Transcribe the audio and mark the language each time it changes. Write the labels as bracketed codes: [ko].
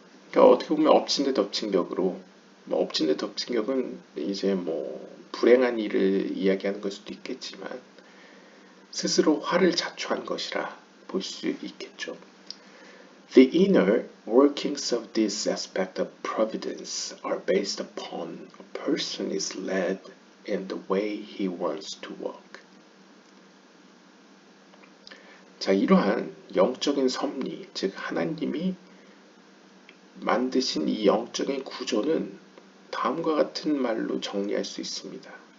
[ko] 그러니까 어떻게 보면 엎친 데 덮친 격으로, 엎친 데 덮친 격은 이제 불행한 일을 이야기하는 걸 수도 있겠지만 스스로 화를 자초한 것이라 볼 수 있겠죠. [en] The inner workings of this aspect of providence are based upon a person is led in the way he wants to walk. [ko] 자, 이러한 영적인 섭리, 즉 하나님이 만드신 이 영적인 구조는 다음과 같은 말로 정리할 수 있습니다.